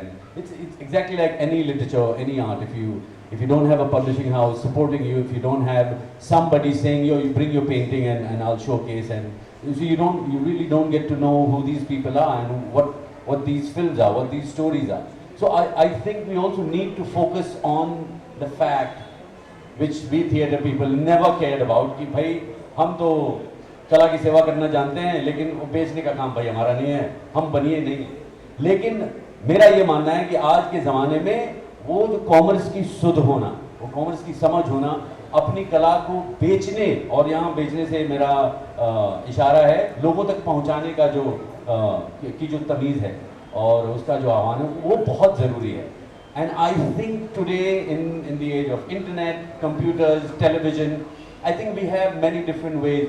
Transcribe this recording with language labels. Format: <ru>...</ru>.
<en>And it's exactly like any literature, any art. If you don't have a publishing house supporting you, if you don't have somebody saying, yo, you bring your painting and I'll showcase, and so you really don't get to know who these people are and what these films are, what these stories are. So I think we also need to focus on the fact which we theatre people never cared about,</en> <hi>कि भाई हम तो कला की सेवा करना जानते हैं, लेकिन वो बेचने का काम भाई हमारा नहीं है, हम बनिए नहीं। लेकिन मेरा ये मानना है कि आज के ज़माने में वो जो कॉमर्स की सुध होना, वो कॉमर्स की समझ होना, अपनी कला को बेचने, और यहाँ बेचने से मेरा इशारा है लोगों तक पहुँचाने का जो तमीज़ है और उसका जो आह्वान है, वो बहुत ज़रूरी है।</hi> <en>And I think today in the age of internet, computers, television, I think we have many different ways.</en>